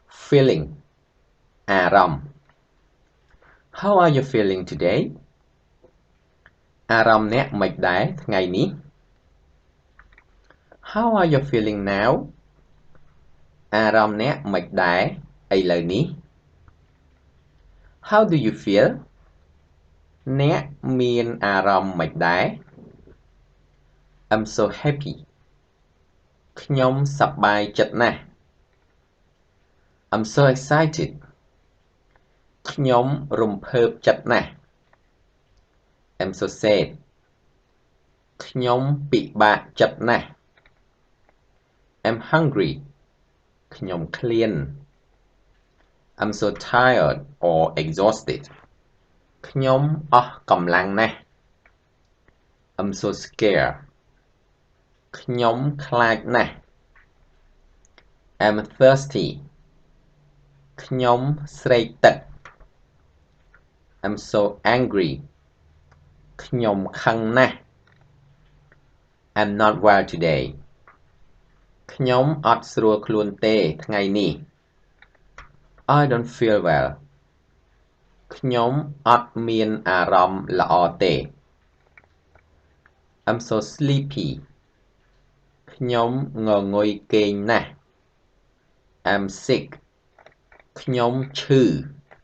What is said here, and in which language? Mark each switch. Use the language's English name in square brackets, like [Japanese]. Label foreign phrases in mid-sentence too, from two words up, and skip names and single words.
[English] feeling អារម្មណ៍ How are you feeling today [Khmer] អារម្មណ៍អ្នកមិនដែរថ្ងៃនេះ [English] How are you feeling now [Khmer] អារម្មណ៍អ្នកមិនដែរឥឡូវនេះ [English] How do you feel [Khmer] អ្នកមានអារម្មណ៍មិនដែរ [English] I'm so happy [Khmer] ខ្ញុំសប្បាយចិត្តណាស់ [English] I'm so excited [Khmer] ខ្ញុំរំភើបចិត្តណាស់ [English] I'm so sad [Khmer] ខ្ញុំពិបាកចិត្តណាស់ [English] I'm hungry [Khmer] ខ្ញុំឃ្លាន [English] I'm so tired or exhausted [Khmer] ខ្ញុំអស់កម្លាំងណាស់ [English] I'm so scared [Khmer] ខ្ញុំខ្លាចណាស់ [English] I'm thirsty [Khmer] ខ្ញុំស្រេកទឹក [English] I'm so angry [Khmer] ខ្ញុំខឹងណា ស់ [English] I'm not well today [Khmer] ខ្ញុំអត់ស្រួលខ្លួនទេថ្ងៃនេះ [English] I don't feel well [Khmer] ខ្ញុំអត់មានអារម្មណ៍ល្អទេ [English] I'm so sleepy [Khmer] ខ្ញុំងងុយគេងណាស់ [English] I'm sick [Khmer] ខ្ញុំឈឺ